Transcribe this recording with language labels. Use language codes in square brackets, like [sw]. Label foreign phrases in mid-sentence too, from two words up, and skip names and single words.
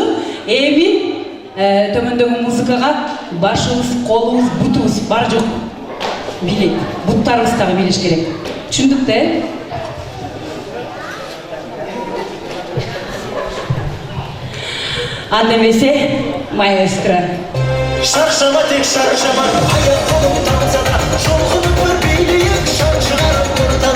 [ky] Эми төмөндөгү музыкага башыбыз, колубуз, бутубуз бар жок бийлейт. Буттарыбыз дагы бийлеш керек. Түшүндүк да? Андемесе, маэстро. [kk] Шаршама тек шаршама, аяқ қолым танса да, жолқынып бір билейік, шаң шығарып ортана.